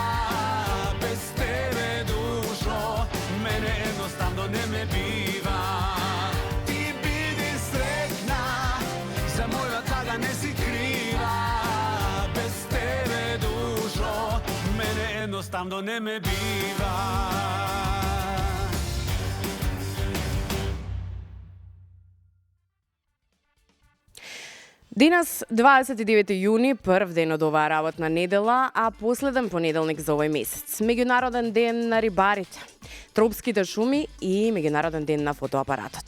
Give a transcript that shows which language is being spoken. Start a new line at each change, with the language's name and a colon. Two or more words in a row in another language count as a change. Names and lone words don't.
Macedonian: Без тебе душо, мене едноставно не ме бива. Ти биди сретна, за моја тада не си крива. Без тебе душо, мене едноставно не ме бива. Денес, 29 јуни, прв ден од оваа работна недела, а последен понеделник за овој месец. Меѓународен ден на рибарите, тропските шуми и меѓународен ден на фотоапаратот.